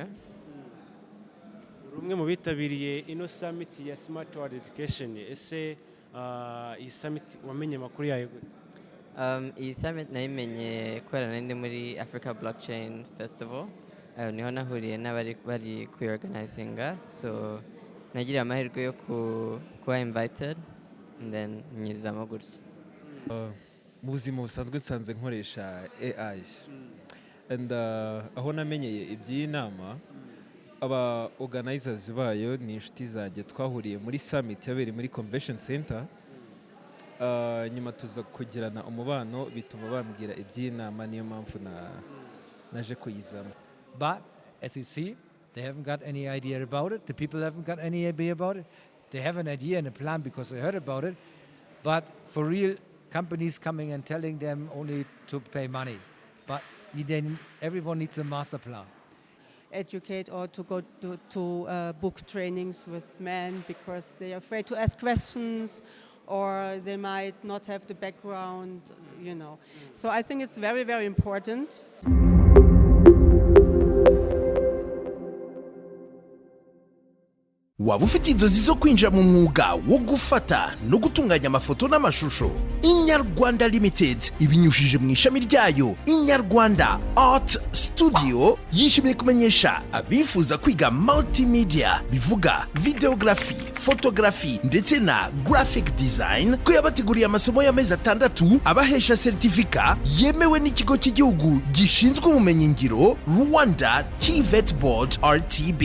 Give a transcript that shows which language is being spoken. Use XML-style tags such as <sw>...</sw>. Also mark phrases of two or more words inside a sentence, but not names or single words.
<rw>Rumwe mu bitabiriye ino summit ya Smart World Education, ese iyi summit wamenye amakuru yayo gute? Iyi summit nayimenye kubera nari muri Africa Blockchain Festival, niho nahuriye n'abari kuyorganizinga, so nagiriye amahirwe yo kuba</rw> <en>invited and then</en> <rw>nyizamo gutya. Mu buzima busanzwe nsanze nkoresha AI, and aho namenyeye iby'iyi nama, aba organizers bayo ni inshuti zanjye, twahuriye muri summit yabereye muri</rw> <en>convention center,</en> <rw>nyuma tuza kugirana umubano bituma bambwira iby'iyi nama, niyo mpamvu naje kuyizamo.</rw> <en>But as you see, they haven't got any idea about it. The people haven't got any idea about it. They have an idea and a plan because they heard about it. But for real, companies coming and telling them only to pay money. But then everyone needs a master plan. Educate or to go to book trainings with men because they are afraid to ask questions or they might not have the background, So I think it's very, very important.</en> <rw>Waba ufite inzozi zo kwinjira mu mwuga wo gufata no gutunganya amafoto n'amashusho? Inyarwanda Limited ibinyujije mu ishami ryayo Inyarwanda Art Studio yishimiye kumenyesha abifuza kwiga multimedia, bivuga</rw> <en>videography, photography</en> <rw>ndetse na</rw> <en>graphic design,</en> <rw>ko yabateguriye amasomo y'amezi 6 abahesha certificate yemewe n'ikigo cy'igihugu gishinzwe ubumenyi ngiro Rwanda TVET Board RTB.</rw>